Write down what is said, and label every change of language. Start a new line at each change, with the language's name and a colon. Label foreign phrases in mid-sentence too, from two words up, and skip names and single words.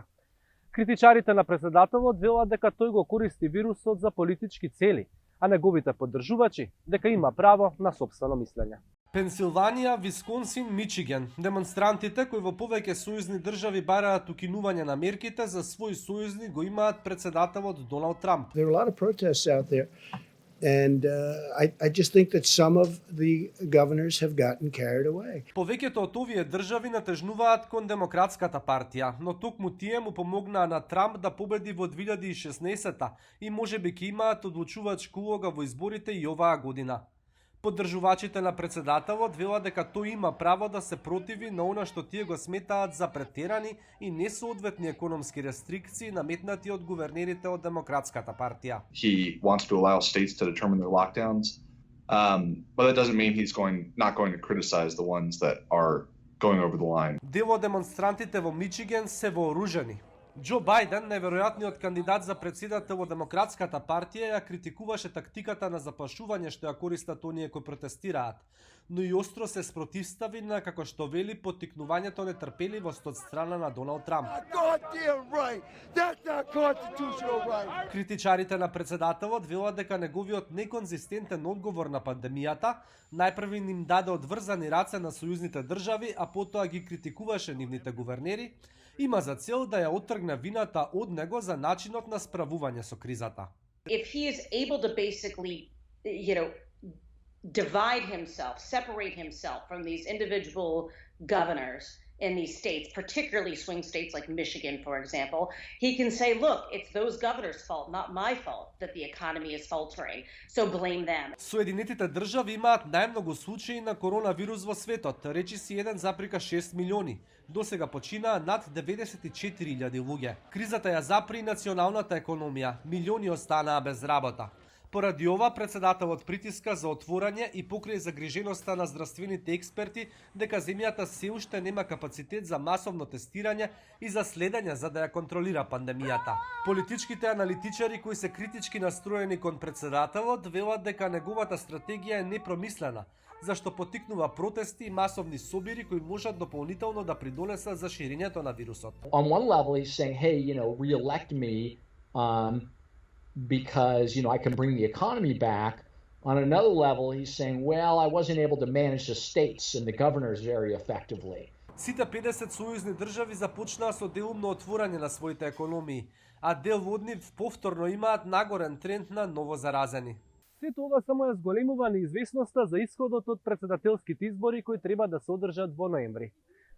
Macedonian: Критичарите на председателот велат дека тој го користи вирусот за политички цели, а неговите поддржувачи дека има право на сопствено мислење. Пенсилванија, Висконсин, Мичиген. Демонстрантите кои во повеќе сојузни држави бараат укинување на мерките за свој сојузник го имаат председателот Доналд Трамп.
English: There are a lot of protests out there, and I just think that some of the governors have gotten carried away.
Macedonian: Повеќето од овие држави натежнуваат кон Демократската партија, но токму тие му помогнаа на Трамп да победи во 2016 и можеби ќе имаат одлучувачка улога во изборите и оваа година. Поддржувачите на председателот велат дека тој има право да се противи на она што тие го сметаат за претерани и несоодветни економски рестрикции наметнати од гувернерите од Демократската партија.
English: He wants to allow states to determine their lockdowns, but that doesn't mean he's not going to criticize the ones that are going over the line.
Macedonian: Дел од демонстрантите во Мичиген се вооружени. Џо Бајден, неверојатниот кандидат за председател од Демократската партија, ја критикуваше тактиката на заплашување што ја користат оние кои протестираат, но и остро се спротивстави на, како што вели, поттикнувањето нетрпеливост од страна на Доналд Трамп. Критичарите на председателот велат дека неговиот неконзистентен одговор на пандемијата најпрви ним даде одврзани раце на сојузните држави, а потоа ги критикуваше нивните гувернери, има за цел да ја оттргне вината од него за начинот на справување со кризата.
English: If he is able to basically, divide himself, separate himself from these individual governors in these states, particularly swing states like Michigan, for example, he can say, look, it's those governors' fault, not my fault, that the economy is faltering, so blame them.
Macedonian: Соединетите држави имаат најмногу случаи на коронавирус во светот, речиси 1,6 милиони. До сега починаа над 94.000 луѓе. Кризата ја запри националната економија, милиони останаа без работа. Поради ова, председателот притиска за отворање и покрај загриженоста на здравствените експерти дека земјата се уште нема капацитет за масовно тестирање и за следење за да ја контролира пандемијата. Политичките аналитичари кои се критички настроени кон председателот велат дека неговата стратегија е непромислена, зашто поттикнува протести и масовни собири кои можат дополнително да придонесат за ширењето на вирусот.
English: On one level he's saying, hey, re-elect me because I can bring the economy back. On another level he's saying, well, I wasn't able to manage the states and the governors very effectively.
Macedonian: Сите 50 сојузни држави започнаа со делумно отворање на своите економии, а дел од нив повторно имаат нагорен тренд на новозаразени. Сето ова само ја зголемува неизвестноста за исходот од претседателските избори кои треба да се одржат во ноември.